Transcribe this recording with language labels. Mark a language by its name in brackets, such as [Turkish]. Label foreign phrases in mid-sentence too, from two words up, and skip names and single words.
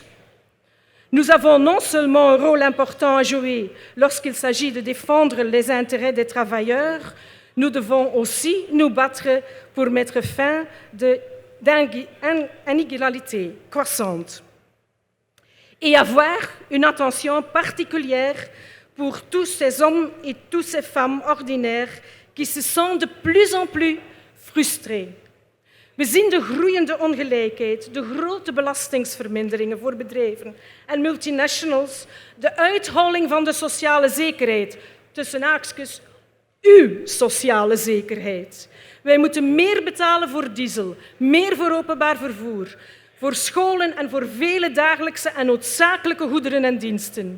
[French] Nous avons non seulement un rôle important à jouer lorsqu'il s'agit de défendre les intérêts des travailleurs, nous devons aussi nous battre pour mettre fin à l'inégalité croissante et avoir une attention particulière pour tous ces hommes et toutes ces femmes ordinaires qui se sentent de plus en plus frustrés. [Dutch] We zien de groeiende ongelijkheid, de grote belastingsverminderingen voor bedrijven en multinationals, de uitholling van de sociale zekerheid, tussen haakjes, uw sociale zekerheid. Wij moeten meer betalen voor diesel, meer voor openbaar vervoer, voor scholen en voor vele dagelijkse en noodzakelijke goederen en diensten.